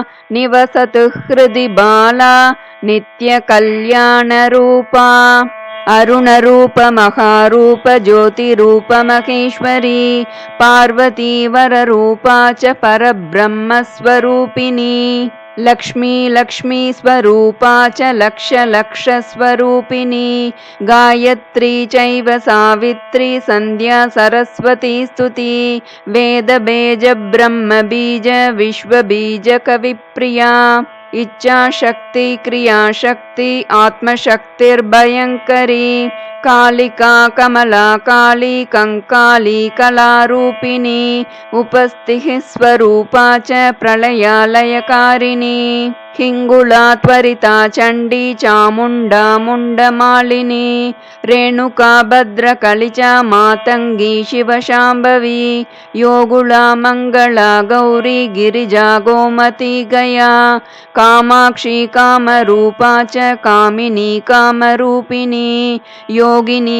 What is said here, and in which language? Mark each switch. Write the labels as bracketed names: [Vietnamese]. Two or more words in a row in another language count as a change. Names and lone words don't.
[Sanskrit] निवसतु हृदि बाला नित्य कल्याण रूपा अरुण रूप महारूप ज्योति रूप महेश्वरी पार्वती वर रूपा च परब्रह्म स्वरूपिणी लक्ष्मी लक्ष्मी स्वरूपा च लक्ष लक्ष स्वरूपिणी गायत्री चैव सावित्री सन्ध्या सरस्वती स्तुति वेद बीज ब्रह्म बीज विश्व बीज कविप्रिया इच्छा शक्ति क्रिया शक्ति आत्मशक्तिर्भयंकरी कालिका कमला काली कंकाली कलारूपिणी उपस्थिः स्वरूपा च प्रलयालयकारिणी हिङ्गुला त्वरिता चण्डी चामुण्डा मुण्डमालिनी रेणुका भद्रकलिचा मातङ्गी शिवशाम्भवी योगुला मङ्गला गौरी गिरिजा गोमती गया कामाक्षी कामरूपा च कामिनी कामरूपिणी योगिनी